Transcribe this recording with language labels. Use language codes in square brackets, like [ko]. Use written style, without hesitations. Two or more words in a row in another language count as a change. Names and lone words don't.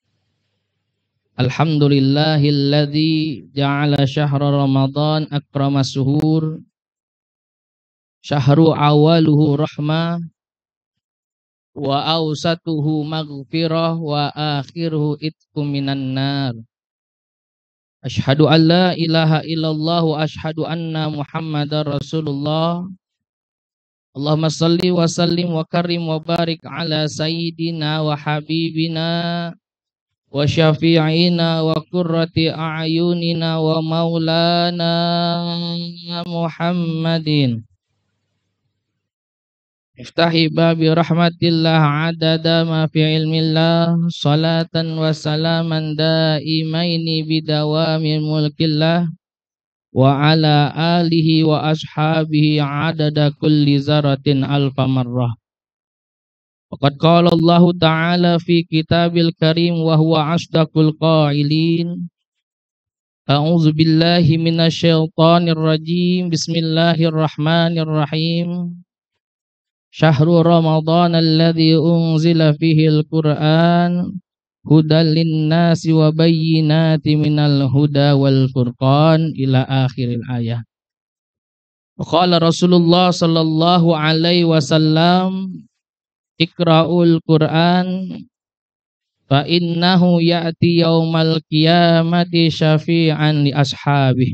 [ar] الحمد لله الذي جعل شهر رمضان أكرم الشهور. شهر أوله رحمة وأوسطه مغفرة وآخره عتق من النار. أشهد أن لا إله إلا الله وأشهد أن محمدا رسول الله. اللهم صل وسلم وكرم وبارك على سيدنا وحبيبنا وشفيعنا وقرة أعيننا ومولانا محمد. افتح باب رحمة الله عدد ما في علم الله صلاة وسلاما دائمين بدوام ملك الله وعلى آله وأصحابه عدد كل ذرة ألف مرة. وقد قال الله تعالى في الكتاب الكريم وهو أصدق القائلين. أعوذ بالله من الشيطان الرجيم. بسم الله الرحمن الرحيم. شهر رمضان الذي أنزل فيه القرآن هدى للناس وبينات من الهدى والفرقان إلى آخر الآية. وقال رسول الله صلى الله عليه وسلم اقرؤوا القرآن فإنه يأتي يوم القيامة شفيعا لأصحابه.